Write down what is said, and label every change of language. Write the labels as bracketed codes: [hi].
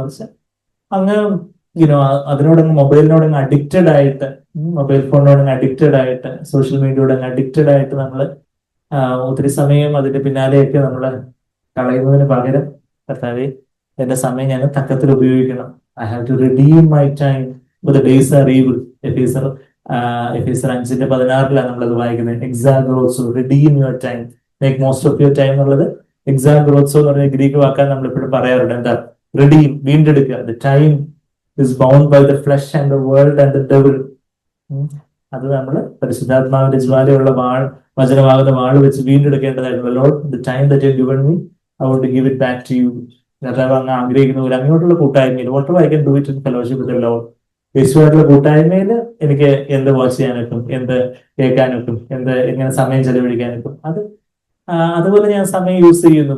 [ml] മറിച്ച് അങ്ങ് അതിനോടങ്ങ് മൊബൈലിനോടങ്ങ് അഡിക്റ്റഡ് ആയിട്ട്, മൊബൈൽ ഫോണിനോടങ്ങ് അഡിക്റ്റഡ് ആയിട്ട്, സോഷ്യൽ മീഡിയയോടങ്ങ് അഡിക്റ്റഡ് ആയിട്ട് നമ്മൾ ഒത്തിരി സമയം അതിന്റെ പിന്നാലെയൊക്കെ നമ്മൾ കളയുന്നതിന് പകരം കർത്താവേ എന്റെ സമയം ഞാൻ തക്കത്തിൽ ഉപയോഗിക്കണം. [en] I have to redeem my time for the days are evil. [ml] എഫേസർ 5:16 നമ്മളത് വായിക്കുന്നത്. എക്സാഗ്രോസോ, [en] redeem your time, make most of your time [ml] എന്നുള്ളത് എക്സാഗ്രോസോ എന്ന് പറഞ്ഞ ഗ്രീക്ക് വാക്കാൻ നമ്മൾ ഇപ്പോഴും പറയാറുണ്ട്. എന്താ? [en] redeem, [ml] വീണ്ടെടുക്കുക. [en] The time is bound by the flesh and the world and the devil. [ml] അത് നമ്മൾ പരിശുദ്ധാത്മാവിന്റെ ജ്വാലയുള്ള വചനമാകുന്ന വാൾ വെച്ച് വീണ്ടെടുക്കേണ്ടതായിട്ടുള്ള [en] Lord the time that you given me I want to give it back to you. [ml] കർത്താവ് അങ്ങ് ആഗ്രഹിക്കുന്ന പോലെ അങ്ങോട്ടുള്ള കൂട്ടായ്മയിൽ [en] What I can do it in fellowship with the Lord. [ml] യേശുവായിട്ടുള്ള കൂട്ടായ്മയിൽ എനിക്ക് എന്ത് വാച്ച് ചെയ്യാനൊക്കും, എന്ത് കേൾക്കാനൊക്കും, എങ്ങനെ സമയം ചെലവഴിക്കാനൊക്കും, അതുപോലെ ഞാൻ സമയം യൂസ് ചെയ്യുന്നു.